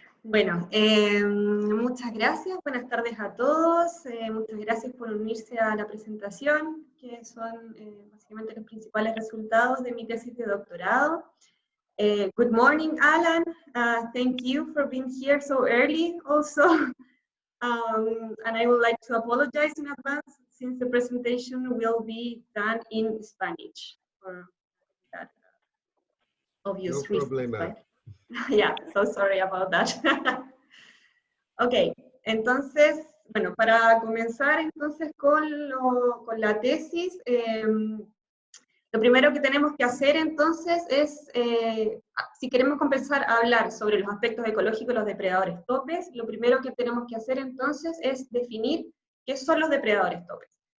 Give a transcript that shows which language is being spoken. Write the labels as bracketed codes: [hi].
[es] Bueno, muchas gracias, buenas tardes a todos, muchas gracias por unirse a la presentación, que son básicamente los principales resultados de mi tesis de doctorado. [en] Good morning, Alan. Thank you for being here so early also. And I would like to apologize in advance since the presentation will be done in Spanish for that obvious [es] No [en] reasons, [es] problema. [en] right? Yeah, so sorry about that. [es] Ok, entonces, bueno, para comenzar entonces con la tesis, lo primero que tenemos que hacer entonces es, si queremos comenzar a hablar sobre los aspectos ecológicos de los depredadores topes, lo primero que tenemos que hacer entonces es definir qué son los depredadores topes.